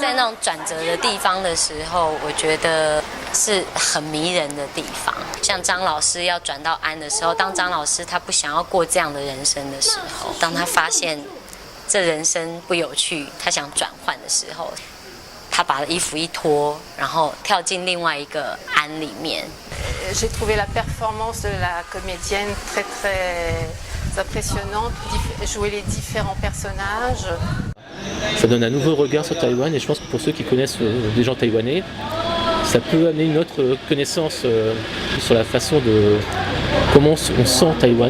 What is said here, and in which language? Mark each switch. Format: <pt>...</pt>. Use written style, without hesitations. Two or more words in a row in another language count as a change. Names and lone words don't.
<zh>在那种转折的地方的时候，我觉得是很迷人的地方。像张老师要转到安的时候，当张老师他不想要过这样的人生的时候，当他发现这人生不有趣，他想转换的时候，他把衣服一脱，然后跳进另外一个安里面。</zh> <fr>J'ai trouvé la performance de la comédienne très très impressionnante, jouer les différents personnages. Ça donne un nouveau regard sur Taïwan et je pense que pour ceux qui connaissent des gens taïwanais, ça peut amener une autre connaissance sur la façon de comment on sent Taïwan.</fr>